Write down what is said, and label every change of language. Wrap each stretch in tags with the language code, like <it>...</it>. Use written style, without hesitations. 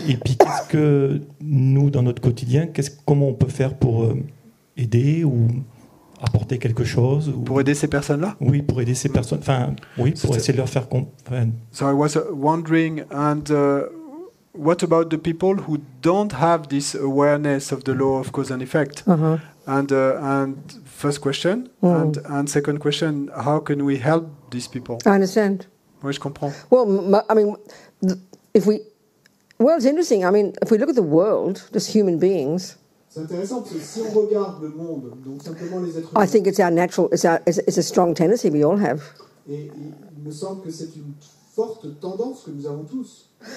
<fr>Et puis, qu'est-ce que nous, dans notre quotidien, comment on peut faire pour aider ou apporter quelque chose ou... Pour aider ces personnes-là? Oui, pour aider ces personnes. Enfin, oui, pour essayer de leur faire comprendre.</fr> <en>So I was wondering, and what about the people who don't have this awareness of the law of cause and effect? Uh-huh. And first question, and second question, how can we help these people? I understand.</en> <fr>Oui, je comprends.</fr> <en>Well, I mean, it's interesting. I mean, if we look at the world, just human beings.</en> <fr>C'est intéressant parce que si on regarde le monde, donc simplement les êtres humains.</fr> <en>I think it's our natural, it's a strong tendency we all have.</en> <fr>Et il me semble que c'est une forte tendance que nous avons tous.</fr>